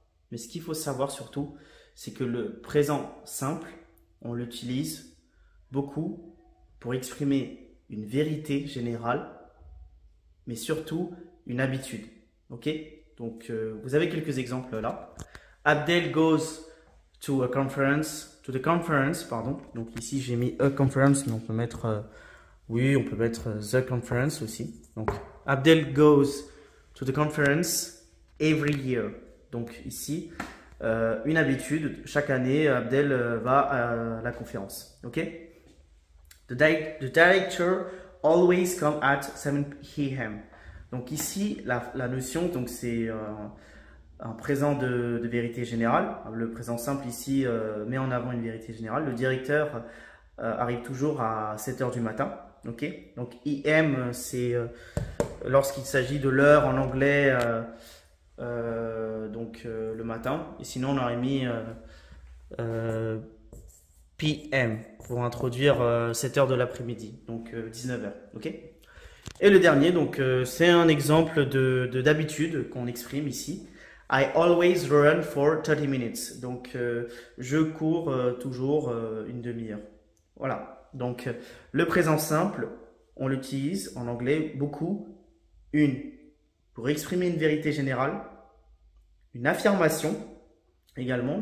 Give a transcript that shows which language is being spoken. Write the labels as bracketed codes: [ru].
[fr] Mais ce qu'il faut savoir surtout, c'est que le présent simple, on l'utilise beaucoup pour exprimer une vérité générale, mais surtout une habitude. Ok? Donc, vous avez quelques exemples là. [en] Abdel goes to the conference, [fr] pardon. Donc ici, j'ai mis [en] a conference, [fr] mais on peut mettre, oui, on peut mettre [en] the conference [fr] aussi. [en] Donc, Abdel goes to the conference every year. [fr] Donc ici, une habitude, chaque année, Abdel va à la conférence. Ok? [en] The director always come at 7 p.m. [fr] Donc ici, la notion, donc c'est un présent de vérité générale. Le présent simple ici met en avant une vérité générale. Le directeur arrive toujours à 7 heures du matin. Okay? Donc IM, c'est lorsqu'il s'agit de l'heure en anglais, le matin. Et sinon, on aurait mis PM pour introduire 7 heures de l'après-midi, donc 19 heures. Ok? Et le dernier, donc c'est un exemple d'habitude qu'on exprime ici. [en] I always run for 30 minutes. [fr] Donc je cours toujours une demi-heure. Voilà. Donc le présent simple, on l'utilise en anglais beaucoup. Pour exprimer une vérité générale, une affirmation également.